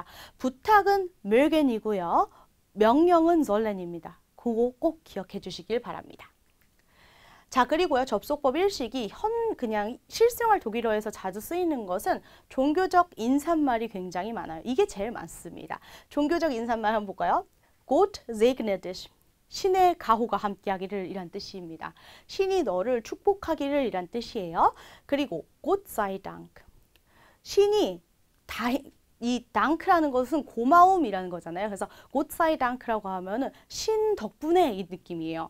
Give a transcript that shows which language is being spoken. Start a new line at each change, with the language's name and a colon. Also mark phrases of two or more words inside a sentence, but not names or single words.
Korean: 부탁은 mögen이고요. 명령은 sollen입니다. 그거 꼭 기억해 주시길 바랍니다. 자, 그리고요. 접속법 일식이 그냥 실생활 독일어에서 자주 쓰이는 것은 종교적 인사말이 굉장히 많아요. 이게 제일 많습니다. 종교적 인사말 한번 볼까요?
German: Gott segne dich.
Korean: 신의 가호가 함께하기를 이란 뜻입니다. 신이 너를 축복하기를 이란 뜻이에요.
German: 그리고 Gott sei Dank.
Korean: 신이 이 dan크라는 것은 고마움이라는 거잖아요. 그래서
German: Gott sei Dank
Korean: 라고 하면은 신 덕분에 이 느낌이에요.